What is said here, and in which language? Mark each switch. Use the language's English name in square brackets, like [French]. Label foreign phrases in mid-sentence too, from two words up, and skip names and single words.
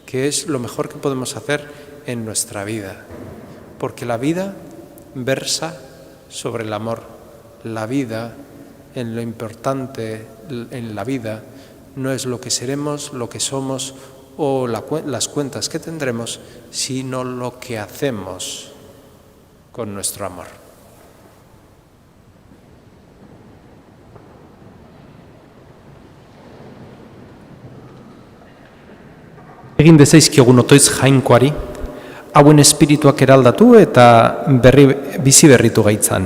[Spanish] que es lo mejor que podemos hacer en nuestra vida, porque la vida versa sobre el amor. La vida, en lo importante en la vida, no es lo que seremos, lo que somos o las cuentas que tendremos, sino lo que hacemos con nuestro amor. [Basque] Egin dezaizkiogun otoiz jainkoari, hauen espirituak eraldatu eta bizi berritu gaitzan.